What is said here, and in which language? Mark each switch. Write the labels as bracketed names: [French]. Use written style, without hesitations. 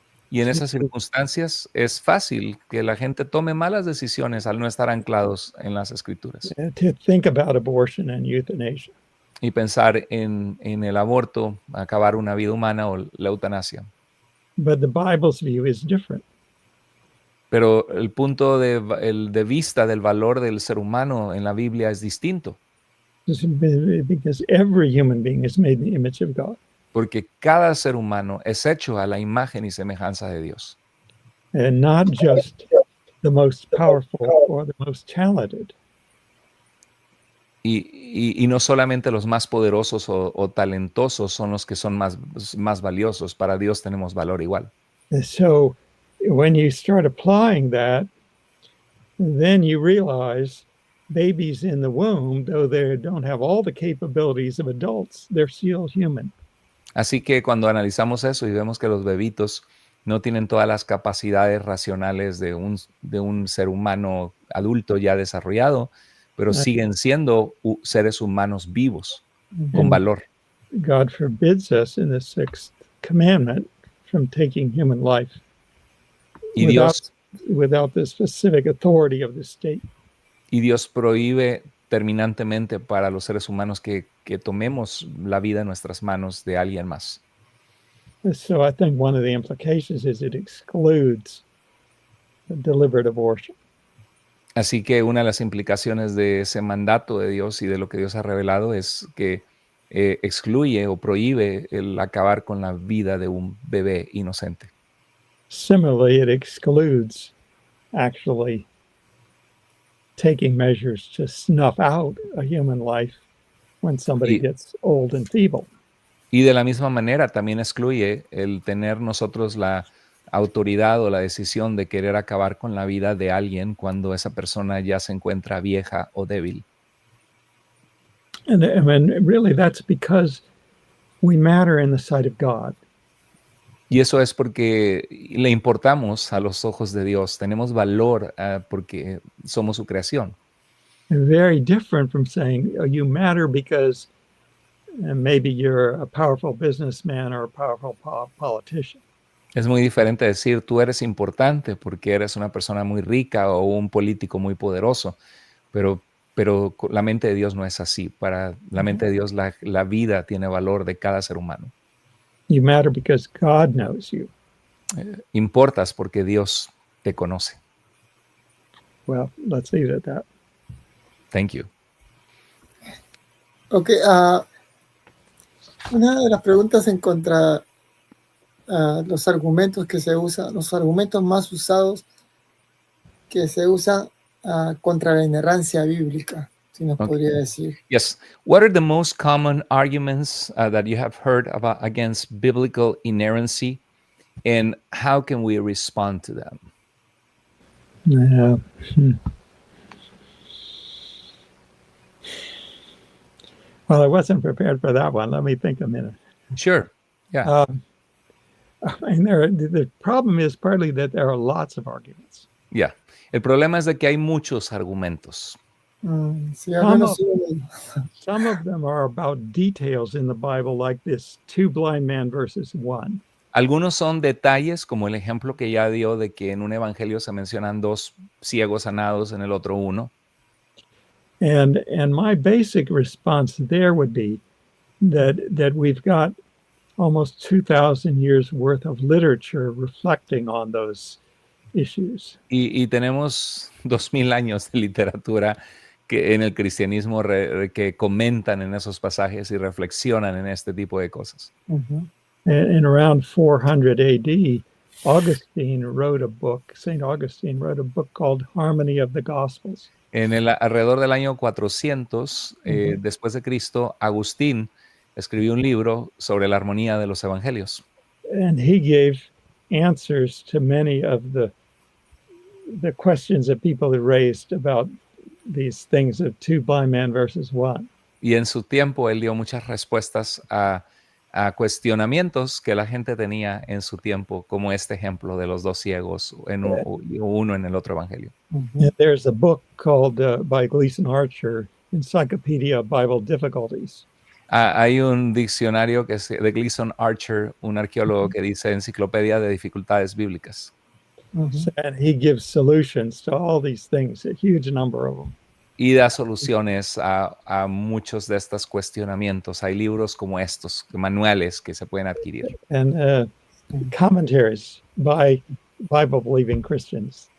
[Spanish] Y en esas circunstancias es fácil que la gente tome malas decisiones al no estar anclados en las escrituras [English] to think about abortion and euthanasia. [Spanish] y pensar en el aborto, acabar una vida humana o la eutanasia. [English] But the Bible's view is different. [Spanish] Pero el punto de vista del valor del ser humano en la Biblia es distinto, [English] Because every human being is made in the image of God. [Spanish] porque cada ser humano es hecho a la imagen y semejanza de Dios. [English] And not just the most powerful or the most talented. [Spanish] Y no solamente los más poderosos o talentosos son los que son más valiosos. Para Dios tenemos valor igual. [English] And so when you start applying that, then you realize babies in the womb, though they don't have all the capabilities of adults, they're still human. [Spanish] Así que cuando analizamos eso y vemos que los bebitos no tienen todas las capacidades racionales de un ser humano adulto ya desarrollado, pero siguen siendo seres humanos vivos, con valor. [English] God forbids us in the sixth commandment from taking human life [Spanish] Y Dios, [English] without the specific authority of the state. [Spanish] y Dios prohíbe terminantemente para los seres humanos que tomemos la vida en nuestras manos de alguien más. [English] So I think one of the implications is it excludes deliberate abortion. [Spanish] Así que una de las implicaciones de ese mandato de Dios y de lo que Dios ha revelado es que excluye o prohíbe el acabar con la vida de un bebé inocente. [English] Similarly, it excludes actually taking measures to snuff out a human life when somebody gets old and feeble. [Spanish] Y de la misma manera también excluye el tener nosotros la autoridad o la decisión de querer acabar con la vida de alguien cuando esa persona ya se encuentra vieja o débil. [English] And really that's because we matter in the sight of God. [Spanish] Y eso es porque le importamos a los ojos de Dios, tenemos valor porque somos su creación. [English] Very different from saying you matter because maybe you're a powerful businessman or a powerful politician. [Spanish] Es muy diferente decir tú eres importante porque eres una persona muy rica o un político muy poderoso, pero la mente de Dios no es así. Para la mente de Dios la vida tiene valor de cada ser humano. [English] You matter because God knows you. [Spanish] Importas porque Dios te conoce. [English] Well, let's leave it at that. Thank you. [Spanish] Ok, una de las preguntas en contra los argumentos que se usan, los argumentos más usados que se usan contra la inerrancia bíblica, si nos podría decir. [English] Yes. What are the most common arguments that you have heard about against biblical inerrancy, and how can we respond to them? Yeah. Well, I wasn't prepared for that one. Let me think a minute. Sure. Yeah. I mean, the problem is partly that there are lots of arguments. Yeah. [Spanish] El problema es de que hay muchos argumentos. Sí, al menos [English] some of them are about details in the Bible, like this 2 blind men versus 1. [Spanish] Algunos son detalles, como el ejemplo que ya dio de que en un evangelio se mencionan 2 ciegos sanados, en el otro 1. [English] And my basic response there would be that we've got almost 2,000 years worth of literature reflecting on those issues. [Spanish] Y tenemos 2000 años de literatura que en el cristianismo que comentan en esos pasajes y reflexionan en este tipo de cosas. [English] In around 400 AD, Augustine wrote a book, St. Augustine wrote a book called Harmony of the Gospels. [Spanish] Alrededor del año 400 después de Cristo, Agustín escribió un libro sobre la armonía de los evangelios. [English] And he gave answers to many of the questions that people had raised about these things of two blind men versus one. [Spanish] Y en su tiempo él dio muchas respuestas a cuestionamientos que la gente tenía en su tiempo, como este ejemplo de los dos ciegos, uno en el otro evangelio. [English] And there's a book called by Gleason Archer, Encyclopedia of Bible Difficulties. [Spanish] Hay un diccionario que es de Gleason Archer, un arqueólogo, que dice Enciclopedia de Dificultades Bíblicas. [English] And he gives solutions to all these things, a huge number of them. [Spanish] Y da soluciones a muchos de estos cuestionamientos. Hay libros como estos, manuales que se pueden adquirir. [English] And commentaries by Bible-believing Christians.